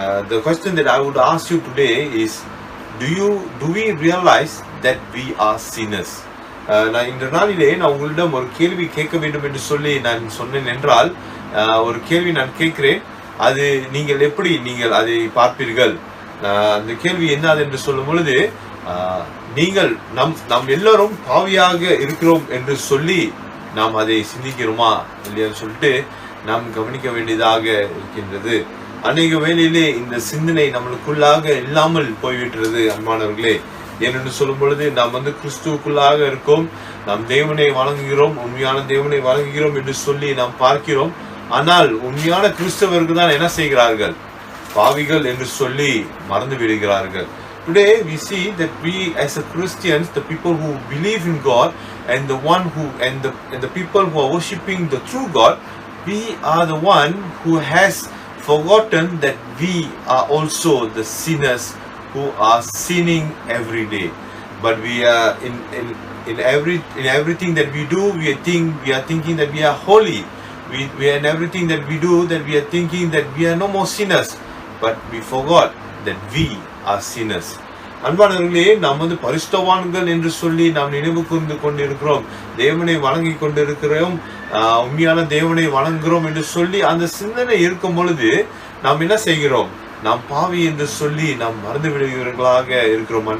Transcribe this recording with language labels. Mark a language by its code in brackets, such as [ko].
[en] The question that I would ask you today is, do we realize that we are sinners? [ta] நான் இந்த நாளிலே நான் உங்களிடம் ஒரு கேள்வி கேட்க வேண்டும் என்று சொல்லி நான் சொன்னேன் என்றால், ஒரு கேள்வி நான் கேட்கிறேன், அது நீங்கள் அதை பார்ப்பீர்கள். அந்த கேள்வி என்ன என்று சொல்லும் பொழுது, நீங்கள் நம் எல்லோரும் பாவியாக இருக்கிறோம் என்று சொல்லி நாம் அதை சிந்திக்கிறோமா இல்லையான்னு சொல்லிட்டு நாம் கவனிக்க வேண்டியதாக இருக்கின்றது. அநேக வேளையிலே இந்த சிந்தனை நம்மளுக்குள்ளாக இல்லாமல் போய்விட்டுறது அன்பானவர்களே. ஏனென்று சொல்லும் பொழுது நாம் கிறிஸ்துவுக்குள்ளாக இருக்கோம், நாம் தேவனை வணங்குகிறோம், உண்மையான தேவனை வணங்குகிறோம் என்று சொல்லி நாம் பார்க்கிறோம். ஆனால் உண்மையான கிறிஸ்தவர்கள் தான் என்ன செய்கிறார்கள்? பாவிகள் என்று சொல்லி மறந்து விடுகிறார்கள். [en] Today we see that we as a Christians, the people who believe in God and the people who are worshipping the true God, we are the one who has forgotten that we are also the sinners who are sinning every day. But we are in everything that we do, we are thinking that we are holy. We are in everything that we do, that we are thinking that we are no more sinners, but we forgot that we are sinners. [ta] அன்பானவர்களே, நாம் பரிசுத்தவான்கள் என்று சொல்லி நாம் நினைவு கூர்ந்து கொண்டிருக்கிறோம், தேவனை வணங்கி கொண்டிருக்கிறோம், உண்மையான தேவனை வணங்குகிறோம் என்று சொல்லி அந்த சிந்தனை இருக்கும் பொழுது நாம் என்ன செய்கிறோம்? நாம் பாவி என்று சொல்லி நாம் மறந்து விடுகிறவர்களாக இருக்கிறோம்.